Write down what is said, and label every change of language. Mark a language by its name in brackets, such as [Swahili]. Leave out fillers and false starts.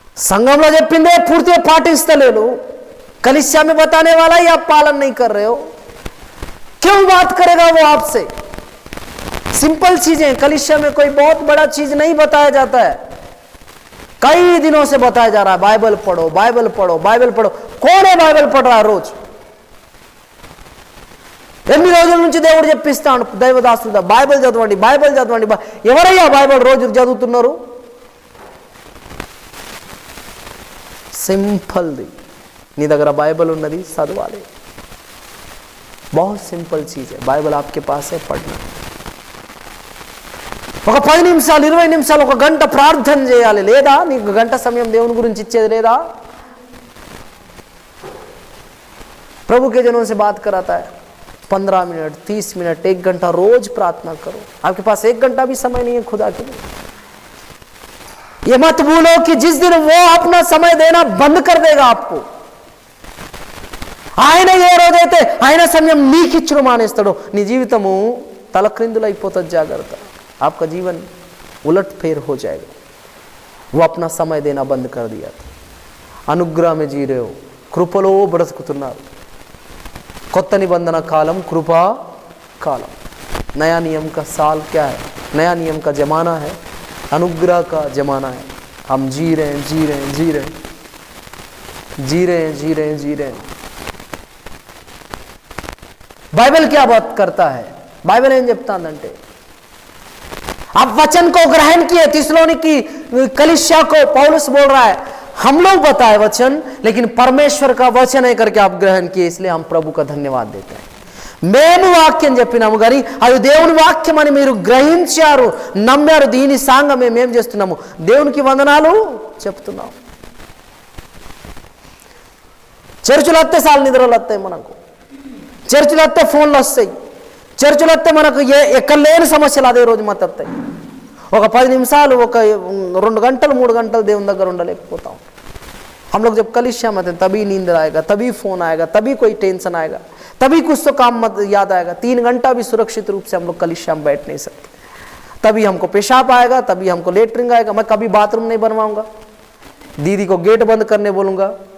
[Telugu] సంఘంలో చెప్పిందే పూర్తిగా పాటిస్తలేరు, [Hindi] कलिसिया में बताने वाला ही आप पालन नहीं कर रहे हो, क्यों बात करेगा वो आपसे? सिंपल चीजें, कलिसिया में कोई बहुत बड़ा चीज नहीं बताया जाता है. कई दिनों से बताया जा रहा है बाइबल पढ़ो, बाइबल पढ़ो, बाइबल पढ़ो. कौन है बाइबल पढ़ रहा है रोज? [Telugu] ఎన్ని రోజుల నుంచి దేవుడు చెప్పిస్తాడు దైవదాసుడు బైబిల్ చదవండి, బైబిల్ చదవండి. ఎవరయ్యా బైబిల్ రోజు చదువుతున్నారు? సింపుల్ది, నీ దగ్గర బైబిల్ ఉన్నది చదవాలి. [Hindi] बहुत सिंपल चीज है, बाइबल आपके पास है, पढ़ना. [Telugu] ఒక 10 నిమిషాలు 20 నిమిషాలు ఒక గంట ప్రార్థన చేయాలి. లేదా నీకు గంట సమయం దేవుని గురించి ఇచ్చేది లేదా? [Hindi] प्रभु के जनों से बात कराता है, 15 मिनट 30 मिनट 1 घंटा रोज प्रार्थना करो. आपके पास 1 घंटा भी समय नहीं है खुदा के लिए? ये मत भूलो कि जिस दिन वो अपना समय देना बंद कर देगा आपको, [Telugu] ఆయన ఏ రోజైతే ఆయన సమయం నీకు ఇచ్చును మానేస్తాడో నీ జీవితము తలక్రిందులైపోతుంది. జాగ్రత్త, [Hindi] आपका जीवन उलट फेर हो जाएगा. वो अपना समय देना बंद कर दिया था. అనుగ్రహం में जी रहे हो, [Telugu] కృపలో బ్రతుకుతున్నారు. కొత్త నిబంధన కాలం కృపా कालम. [Hindi] नया नियम का साल क्या है? नया नियम का जमाना है, अनुग्रह का जमाना है. हम जी रहे हैं, जी रहे हैं, जी रहे हैं, जी रहे हैं, जी रहे हैं, जी रहे हैं. बाइबल क्या बात करता है? बाइबल [Telugu] ఏం చెప్తాందంటే [Hindi] आप वचन को ग्रहण किए. थिस्सलुनीकी कलीसिया को पौलुस बोल रहा है हम लोग बताए वचन, लेकिन परमेश्वर का वचन है करके आप ग्रहण किए, इसलिए हम प्रभु का धन्यवाद देते हैं. [Telugu] మేము వాక్యం చెప్పినాము కానీ అది దేవుని వాక్యం అని మీరు గ్రహించారు, నమ్మారు. దీని సాంగం మేమేం చేస్తున్నాము? దేవునికి వందనాలు చెప్తున్నాం. చర్చిలో వస్తే సార్లు నిద్రలు వస్తాయి, మనకు చర్చిలో వస్తే ఫోన్లు వస్తాయి, చర్చిలో వస్తే మనకు ఎక్కడ లేని సమస్యలు అదే రోజు మాకు వస్తాయి. ఒక 10 నిమిషాలు, ఒక 2 గంటలు 3 గంటలు దేవుని దగ్గర ఉండలేకపోతాం. [Hindi] हम लोग जब कलीसिया में थे तभी नींद आएगा, तभी फोन आएगा, तभी कोई टेंशन आएगा, तभी कुछ तो काम मत याद आएगा. 3 घंटा भी सुरक्षित रूप से हम लोग कलीसिया में बैठ नहीं सकते. तभी हमको पेशाब आएगा, तभी हमको लेटरिंग आएगा. मैं कभी बाथरूम नहीं बनवाऊंगा, दीदी को गेट बंद करने बोलूंगा.